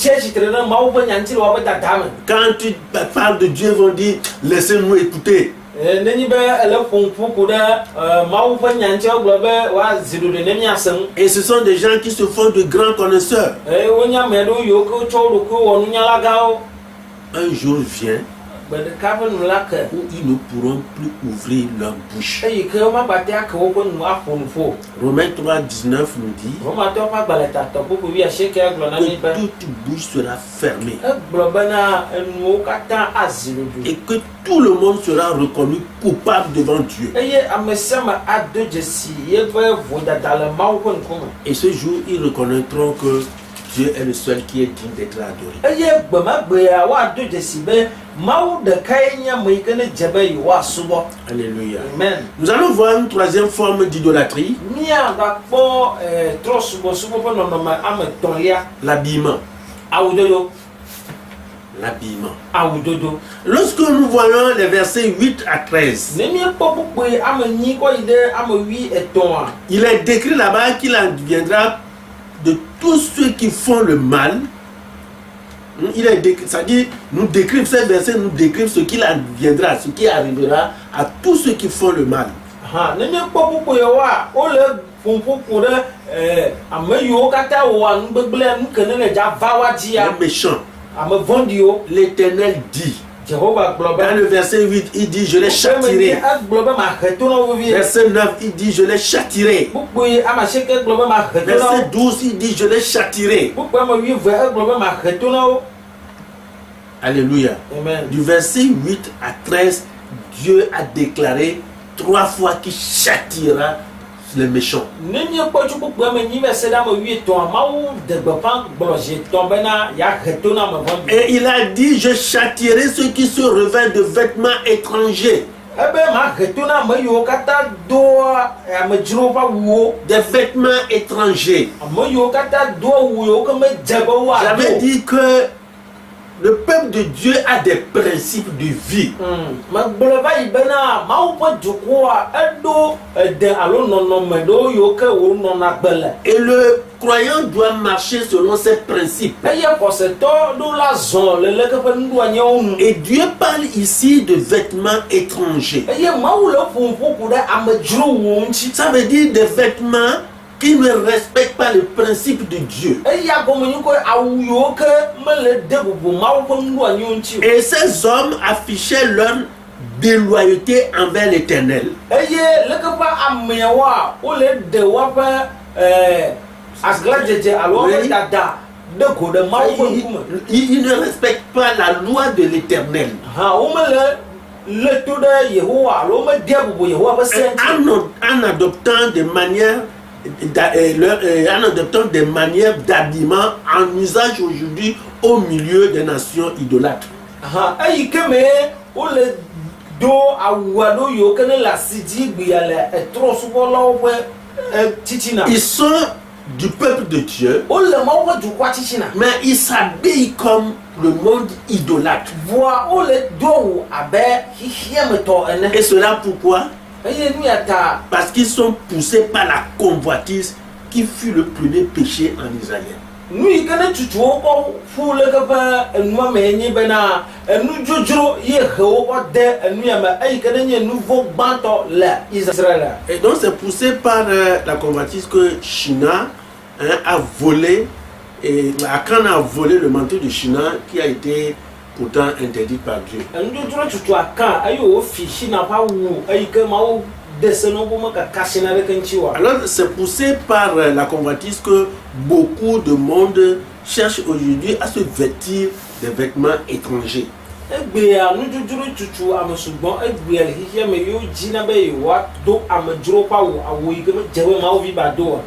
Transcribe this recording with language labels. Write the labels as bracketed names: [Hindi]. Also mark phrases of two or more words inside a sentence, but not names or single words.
[French] Quand tu parles de Dieu, ils vont dire laissez-nous écouter. Et ce sont des gens qui se font de grands connaisseurs. Un jour vient [Ewe] gbe ɖeka ƒe nu la ke [French] où ils ne pourront plus ouvrir leur bouche. [Ewe] eyi ke womagba te ake woƒe nu aƒo nu ƒo. [French] Romains 3:19 nous dit [Ewe] Romatɔwo ƒe agbalẽ tatɔ ƒoƒo 8 gblɔ na mi [French] que [Ewe] be [French] toute bouche sera fermée [Ewe] egblɔ bena enuwo katã azi ɖoɖo [French] et que tout le monde sera reconnu coupable devant Dieu. [Ewe] eye ame sia ame ado dzesi yeƒe vodada le Mawu ƒe ŋkume. [French] Et ce jour, ils reconnaîtront que Dieu est le seul qui est digne d'être adoré. [Ewe] Eye gbemagbea woado dzesi be Mawu ɖekae nye ame yi ke ne dze be yewoasubɔ. [French] Alléluia. Amen. Nous allons voir une troisième forme d'idolâtrie, [Ewe] Míagakpɔ trɔsubɔsubɔ ƒe nɔnɔme ame etɔ̃lia, [French] l'habillement. [Ewe] awudodo. [French] L'habillement. [Ewe] Awudodo. [French] Lorsque nous voyons les versets 8 à 13, [Ewe] Ne míekpɔ kpukpoe ame 8 kɔ yi ɖe ame 13, [French] il est décrit là-bas qu'il adviendra de tous ceux qui font le mal. Il est décrit, c'est-à-dire, nous décrivent ces versets, nous décrivent ce qu'il adviendra, ce qui arrivera à tous ceux qui font le mal. [Ewe] ne míekpɔ kpukpoe wa wole ƒoƒoƒo ɖe ame yiwo katã wɔa nugbegblẽ nu ke ne le dza va wa dzia, [French] Les méchants. [Ewe] ame vɔ̃ɖiwo. [French] L'Éternel dit, [Ewe] Jehova gblɔ be [French] dans le verset 8, il dit, je les châtirai. [Ewe] egblɔ be mahe to na wo vevie. [French] Verset 9, il dit, je les châtirai. [Ewe] Kpukpoe ame 9 gblɔ be mahe to na [French] Verset [Ewe] wo. [French] 12, il dit, je les châtirai. [Ewe] Kpukpoe ame 8 egblɔ be mahe to na wo. [French] Alléluia. Amen. Du verset 8 à 13, Dieu a déclaré 3 fois qu'il châtiera les méchants. [Ewe] Ne míekpɔ tso kpukpoe ame 9 va se ɖe ame 8, Mawu de gbeƒã gblɔ zi etɔ̃ bena yeahe to na ame vɔ̃ɖi. [French] Et il a dit, je châtirai ceux qui se revêtent de vêtements étrangers. [Ewe] Ebe mahe to na ame yiwo katã doa amedzrowo ƒe awuwo. [French] Des vêtements étrangers. [Ewe] Ame yiwo katã do awu yiwo ke medze be [French] J'avais [Ewe] woado. [French] dit que le peuple de Dieu a des principes de vie. [Ewe] Megblɔ va yi bena Mawu ƒe dukɔa eɖo ede alo nɔnɔme ɖewo yiwo ke wonɔna gbe le. [French] Et le croyant doit marcher selon ces principes. [Ewe] Eye xɔsetɔ ɖo la zɔ le leke ƒe nuɖoanyiwo nu. [French] Et Dieu parle ici de vêtements étrangers. [Ewe] Eye Mawu le ƒoƒoƒo ɖe amedzrowo ŋuti. [French] Ça veut dire des vêtements qui ne respectent pas le principe de Dieu. [Ewe] Eya gɔme nye ko awu yiwo ke mele de bubu Mawu ƒe nuɖoanyiwo ŋuti o. [French] Et ces hommes affichaient leur déloyauté envers l'Éternel. [Ewe] Eye leke ƒe ameawoa wole de woƒe aglãdzedze alo woƒe [French] Oui. [Ewe] dada de go ɖe Mawu ƒe ŋkume. [French] Ils ne respectent pas la loi de l'Éternel. [Ewe] Womele le to ɖe Yehowa alo womedea bubu Yehowa ƒe se ŋuti. [French] En adoptant des manières en adoptant des manières d'habillement en usage aujourd'hui au milieu des nations idolâtres. [Ewe] Eyi ke me wole do awu aɖewo yiwo ke ne le asi dzi gbea le trɔsubɔlawo ƒe titina. [French] Ils sont du peuple de Dieu, [Ewe] Wole Mawu ƒe dukɔa titina. [French] mais ils s'habillent comme le monde idolâtre. [Ewe] Vɔa wole do awu abe xixiametɔ ene. [French] Et cela pourquoi? [Ewe] Eye nu ya ta [French] Parce qu'ils sont poussés par la convoitise qui fut le premier péché en Israël. [Ewe] nu yi ke ne tutuwo kɔ ƒu leke ƒe enua me nye bena enudzodzro ye he wo kɔ de enu ya me eyi ke ne nye nu vɔ gbãtɔ le Israël. [French] Et donc c'est poussé par la convoitise que Shina a volé, et Akan a volé le manteau de Shina qui a été pourtant interdit par Dieu. [Ewe] Enudzodzro tutu aka eye wofi Shina ƒe awu eyi ke Mawu de se no bo mekaka Shina ɖeke ŋuti oa. [French] Alors c'est poussé par la convoitise que beaucoup de monde cherche aujourd'hui à se vêtir des vêtements étrangers. [Ewe] Egbea nudzodzro tutu ame sugbɔ egbea le xixia me yewo dzina be yewoado amedzro ƒe awu yi ke medze be Mawu vi ba do oa.